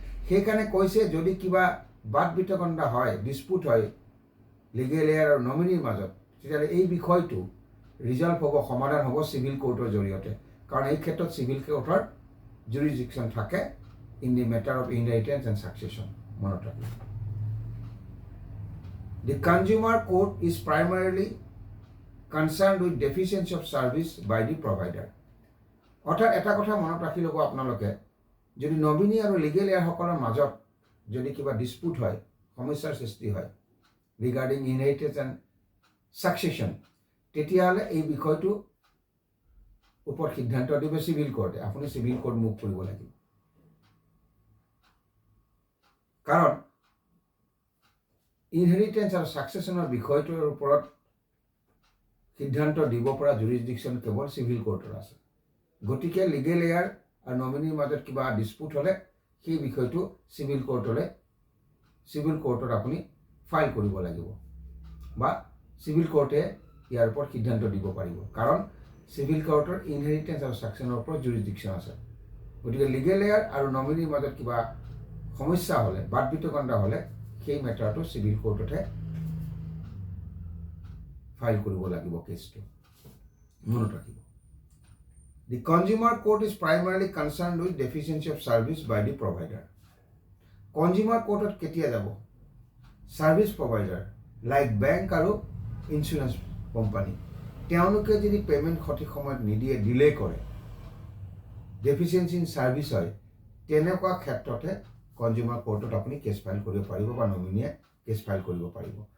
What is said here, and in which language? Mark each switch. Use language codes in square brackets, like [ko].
[as] সেইকাৰণে কৈছে যদি কিবা বাদ বিতণ্ডা হয়, ডিছপুট হয় লিগেল এয়াৰ আৰু নমিনীৰ মাজত, তেতিয়াহ'লে এই বিষয়টো ৰিজল্ভ হ'ব, সমাধান হ'ব চিভিল কোৰ্টৰ জৰিয়তে। কাৰণ এই ক্ষেত্ৰত চিভিল কোৰ্টৰ জুৰিডিকশ্যন থাকে [en] In the matter of inheritance and succession. [as] মনত ৰাখিব। [en] The consumer court is primarily concerned with deficiency of service by the provider. [as] অৰ্থাৎ এটা কথা মনত ৰাখি ল'ব আপোনালোকে, যদি নমিনী আৰু লিগেল এয়াৰসকলৰ মাজত যদি কিবা ডিছপুট হয়, সমস্যাৰ সৃষ্টি হয় [en] regarding inheritance and succession, [as] তেতিয়াহ'লে এই বিষয়টো ওপৰত সিদ্ধান্ত দিব চিভিল কোৰ্টে। আপুনি চিভিল কোৰ্ট মুভ কৰিব লাগিব। কাৰণ ইনহেৰিটেঞ্চ আৰু ছাকচেছনৰ বিষয়টোৰ ওপৰত সিদ্ধান্ত দিব পৰা জুৰিডিকশ্যন কেৱল চিভিল কোৰ্টৰ আছে। গতিকে লিগেল এয়াৰ আৰু নমিনীৰ মাজত কিবা ডিছপুট হ'লে সেই বিষয়টো চিভিল কোৰ্টত আপুনি ফাইল কৰিব লাগিব বা চিভিল কোৰ্টে ইয়াৰ ওপৰত সিদ্ধান্ত দিব পাৰিব। কাৰণ চিভিল কোৰ্টৰ ইনহেৰিটেঞ্চ আৰু ছাকচেছনৰ ওপৰত জুৰিডিকশ্যন আছে। গতিকে লিগেল এয়াৰ আৰু নমিনীৰ মাজত কিবা সমস্যা হ'লে, বাদ বিতণ্ডা হ'লে, সেই মেটাৰটো চিভিল কোৰ্টতহে ফাইল কৰিব লাগিব কেছটো। মনত ৰাখিব। [en] The consumer court is primarily concerned with deficiency of service by the provider. [as] Consumer কোৰ্টত কেতিয়া যাব? ছাৰ্ভিচ প্ৰভাইডাৰ লাইক বেংক আৰু ইঞ্চুৰেঞ্চ কোম্পানী, তেওঁলোকে যদি পে'মেণ্ট সঠিক সময়ত নিদিয়ে, ডিলে কৰে, [en] deficiency in service [as] হয়, তেনেকুৱা ক্ষেত্ৰতে কনজিউমাৰ কোৰ্টত আপুনি কেছ ফাইল কৰিব পাৰিব বা নমিনীয়ে কেছ ফাইল কৰিব পাৰিব।